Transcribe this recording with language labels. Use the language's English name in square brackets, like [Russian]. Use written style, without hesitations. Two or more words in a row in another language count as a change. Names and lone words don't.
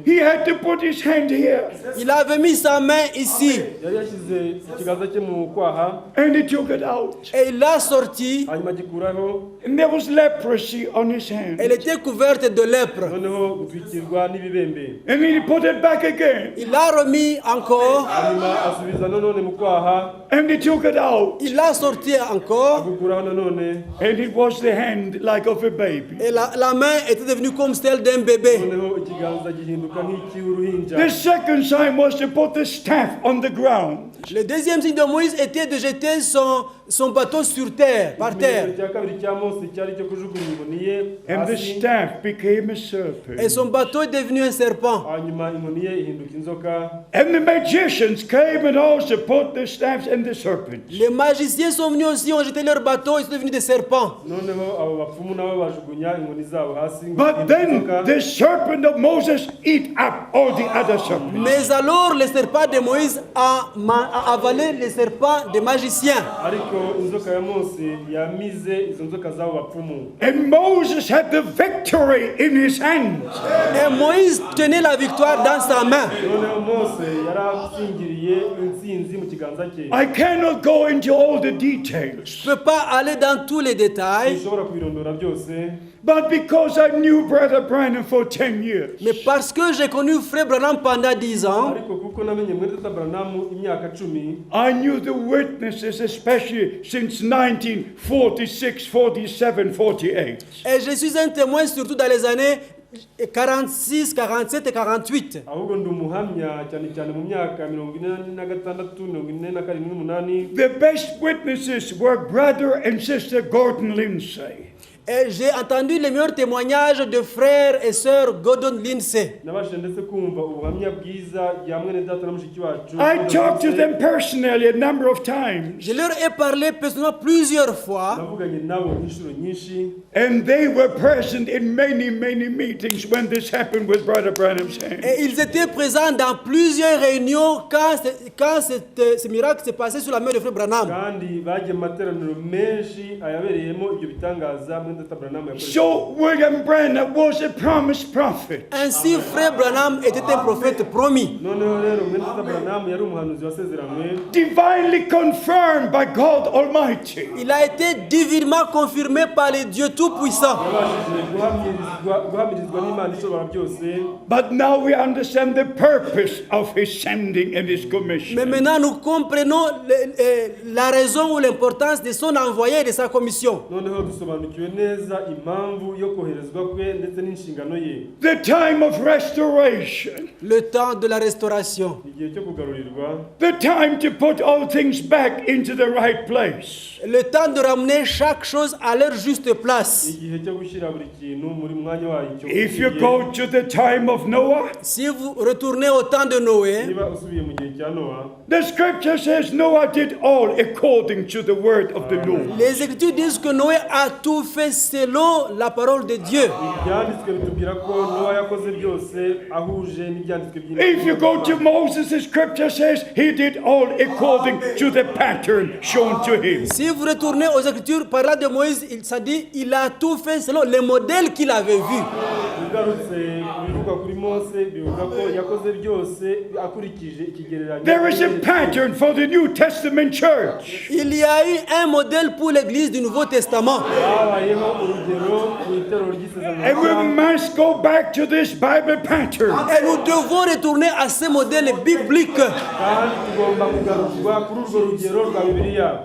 [English] he had to put his hand here, [French] il avait mis sa main ici [Kinyarwanda] yari yashyize ikiganza cye mu kwaha, [English] and he took it out. [French] et il l'a sorti. [Kinyarwanda] hanyuma agikuraho, [English] And there was leprosy on his hand. [French] Elle était couverte de lèpre. [Kinyarwanda] noneho gutwikirwa n'ibibembe. [English] And he put it back again, [French] Il l'a remis encore, [Kinyarwanda] hanyuma asubiza nanone mu kwaha, [English] and he took it out. [French] il l'a sorti encore, [Kinyarwanda] agukuraho nanone, [English] And it was the hand like of a baby. [French] et la main était devenue comme celle d'un bébé. [Kinyarwanda] noneho ikiganza gihinduka nk'icy'uruhinja. [English] The second sign was to put the staff on the ground. [French] Le deuxième signe de Moïse était de jeter son bateau sur terre, par terre. [Kinyarwanda] ikimenyetso cya kabiri cya Mose cyari cyo kujugunya inkoni ye [English] And the [Kinyarwanda] hasi, [English] staff became a [French] Et [English] serpent. [French] son bateau est devenu un serpent. [Kinyarwanda] hanyuma inkoni ye ihinduka inzoka. [English] And the magicians came and also put the staffs and the serpents. [French] Les magiciens sont venus aussi, ont jeté leur bateau et sont devenus des serpents. [Kinyarwanda] noneho abo bapfumu nabo bajugunya inkoni zabo hasi [English] But then the serpent of Moses eat up all the other serpents. [French] Mais alors le serpent de Moïse a avalé les serpents des magiciens. [Kinyarwanda] ariko inzoka ya Mose yamize izo nzoka z'abo bapfumu. [English] And Moses had the victory in his hands. [French] Et Moïse tenait la victoire dans sa main. [Kinyarwanda] noneho Mose yari asingiriye intsinzi mu kiganza cye. [English] I cannot go into all the details. [French] Je ne peux pas aller dans tous les détails, [Kinyarwanda] ntushobora kubirondora byose, [English] But because I knew Brother Branham for 10 years, [French] mais parce que j'ai connu Frère Branham pendant 10 ans, [Kinyarwanda] ariko kuko namenye Mwenda Branham imyaka 10, [English] I knew the witnesses, especially since 1946, 47, 48. [French] et je suis un témoin surtout dans les années 46, 47 et 48. [Kinyarwanda] ahubwo ndi umuhamya cyane cyane mu myaka 46, 47, 48. [English] The best witnesses were Brother and Sister Gordon Lindsay. [French] Et j'ai entendu les meilleurs témoignages de frères et sœurs Gordon Lindsay. [Kinyarwanda] nabashije ndetse kumva ubuhamya bwiza bya mwene data na mushiki wacu. [English] I talked to them personally a number of times, [French] Je leur ai parlé personnellement plusieurs fois [Kinyarwanda] navuganye nabo inshuro nyinshi, [English] and they were present in many, many meetings. meetings when this happened with Brother Branham's hand. [French] Et ils étaient présents dans plusieurs réunions quand ce miracle s'est passé sur la main de frère Branham. [Kinyarwanda] kandi bagiye mu materaniro menshi ayabereyemo ibyo bitangaza muri Dr. Branham yakoresheje. [English] So William Branham was a promised prophet. [French] Ainsi, frère Branham était un prophète promis. [Kinyarwanda] noneho rero muri Dr. Branham yari umuhanuzi wasezeranywe, [English] Divinely confirmed by God Almighty. [French] Il a été divinement confirmé par le Dieu Tout-Puissant. [Kinyarwanda] yabashije guhamirizwa n'Imana ishobora byose. [English] But now we understand the purpose of his sending and his commission. [French] Mais maintenant, nous comprenons la raison ou l'importance de son envoyé et de sa commission. [Kinyarwanda] noneho dusobanukiwe neza impamvu yo koherezwa kwe ndetse n'inshingano ye. [English] The time of restoration. [French] Le temps de la restauration. [Kinyarwanda] igihe cyo kugarurirwa, [English] The time to put all things back into the right place. [French] Le temps de ramener chaque chose à leur juste place. [Kinyarwanda] igihe cyo gushyira buri kintu muri mwanya wacyo. [English] If you go to the time of Noah, [French] Si vous retournez au temps de Noé, [Kinyarwanda] niba usubiye mu gihe cya Nowa, [English] the scripture says Noah did all according to the word of the Lord. [French] les Écritures disent que Noé a tout fait selon la parole de Dieu. [Kinyarwanda] ibyanditswe bitubwira ko Nowa yakoze byose ahuje n'ibyanditswe [English] If you go to Moses, the scripture says he did all according to the pattern shown to him. [French] Si vous retournez aux Écritures, par là de Moïse, ça dit il a tout fait selon le modèle qu'il avait vu. [Kinyarwanda] ugarutse bivuga kuri Mose bivuga ko yakoze byose akurikije ikigereranyo. [English] There is a pattern for the New Testament church. [French] Il y a eu un modèle pour l'Église du Nouveau Testament. [Kinyarwanda] habayeho urugero mu itorero ry'isezerano [English] And we [Kinyarwanda] rishya. [English] must go back to this Bible pattern. [French] Et nous devons retourner à ce modèle biblique. [Kinyarwanda] kandi tugomba kugarurwa kuri urwo rugero rwa Bibiliya.